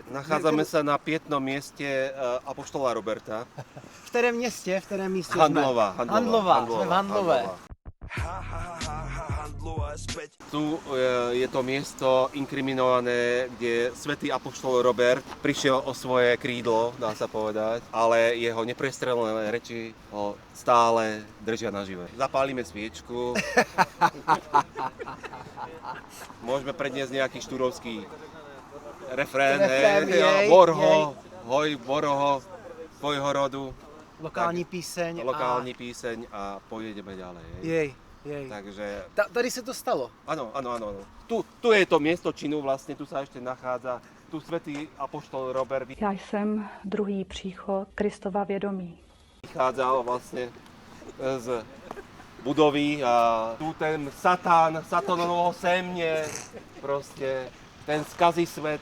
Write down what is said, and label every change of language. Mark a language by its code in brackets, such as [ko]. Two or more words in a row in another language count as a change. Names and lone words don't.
[sk] Nachádzame sa na pietnom mieste apoštola Roberta. [cs] V kterém městě, v kterém místě Handlova. jsme? Handlova, jsme v Handlové. [sk] Tu je to miesto inkriminované, kde svätý apoštol Robert prišiel o svoje krídlo, dá sa povedať, ale jeho neprestrelené reči ho stále držia nažive. Zapálime sviečku. Môžeme predniesť nejaký štúrovský refrén, Borho, hoj, Boroho, tvojho rodu. [cs] Lokální píseň. Lokální píseň a pojedeme ďalej. [sk] Jej. Takže... [cs] Tady se to stalo? [sk] Áno. Tu je to miesto činu vlastne, tu sa ešte nachádza tu svätý apoštol Robert. [cs] Já jsem druhý příchod Kristova vědomí. [sk] Vychádzal vlastne z budovy a tu ten satanovho semne, proste ten skazí svet.